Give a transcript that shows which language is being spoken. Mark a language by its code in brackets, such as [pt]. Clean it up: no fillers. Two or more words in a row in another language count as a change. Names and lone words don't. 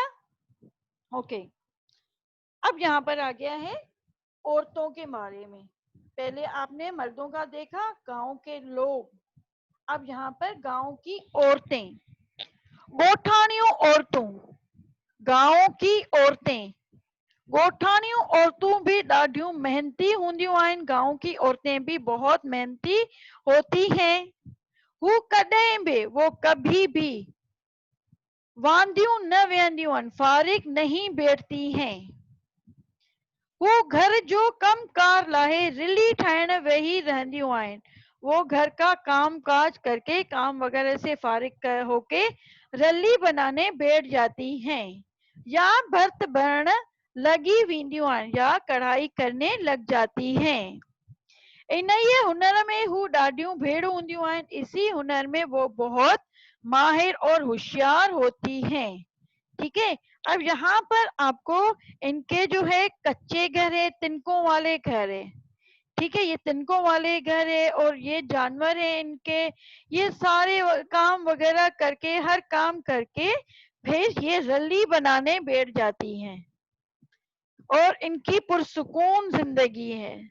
[ur] اوکے، اب یہاں پر آ گیا ہے عورتوں کے بارے میں. پہلے آپ نے مردوں کا دیکھا، گاؤں کے لوگ، اب یہاں پر گاؤں کی عورتیں, [sd] गोठानियों औरतों, [ur] گاؤں کی عورتیں. [sd] गोठानियों औरतों भी ॾाढियूं मेहनती हूंदियूं आहिनि, [ur] گاؤں کی عورتیں بھی بہت محنتی ہوتی ہیں. [sd] वो कॾहिं भी, [ur] وہ کبھی بھی [sd] वांदियूं न वेंदियूं आहिनि, [ur] فارغ نہیں بیٹھتی ہیں. [sd] वो घर जो कम कार लाहे रिली ठाहिण वेही रहंदियूं आहिनि। [ur] وہ گھر کا کام کاج کر کے، کام وغیرہ سے فارغ ہو کے رلی بنانے بیٹھ جاتی ہیں, [sd] या भर्त भरण लगी वेंदियूं आहिनि, [ur] یا کڑھائی کرنے لگ جاتی ہیں. [sd] इन ये हुनर में हू ॾाढियूं भेड़ हूंदियूं आहिनि, [ur] اسی ہنر میں وہ بہت ماہر اور ہوشیار ہوتی ہیں. ٹھیک ہے، اب یہاں پر آپ کو ان کے جو ہے کچے گھر ہے، تنکوں والے گھر ہے. ٹھیک ہے، یہ تنکوں والے گھر ہے اور یہ جانور ہے ان کے، یہ سارے کام وغیرہ کر کے، ہر کام کر کے پھر یہ رلی بنانے بیٹھ جاتی ہیں اور ان کی پرسکون زندگی ہے.